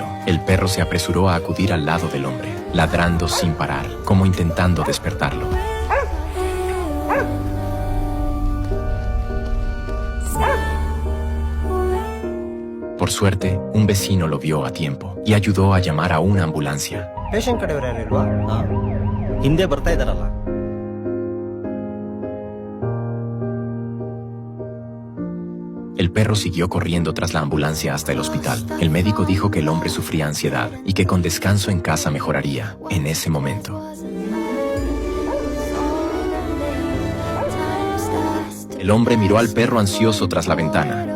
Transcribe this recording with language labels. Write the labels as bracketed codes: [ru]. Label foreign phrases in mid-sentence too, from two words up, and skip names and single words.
[es] El perro se apresuró a acudir al lado del hombre, ladrando sin parar, como intentando despertarlo. Por suerte, un vecino lo vio a tiempo y ayudó a llamar a una ambulancia. [kn] ಪೇಷಂಟ್ ಕಡೆಯವರು ಯಾರಿಲ್ವಾ? ಹಿಂದೆ ಬರ್ತಾ ಇದ್ದಾರಲ್ಲ. [es] El perro siguió corriendo tras la ambulancia hasta el hospital. El médico dijo que el hombre sufría ansiedad y que con descanso en casa mejoraría. En ese momento, el hombre miró al perro ansioso tras la ventana.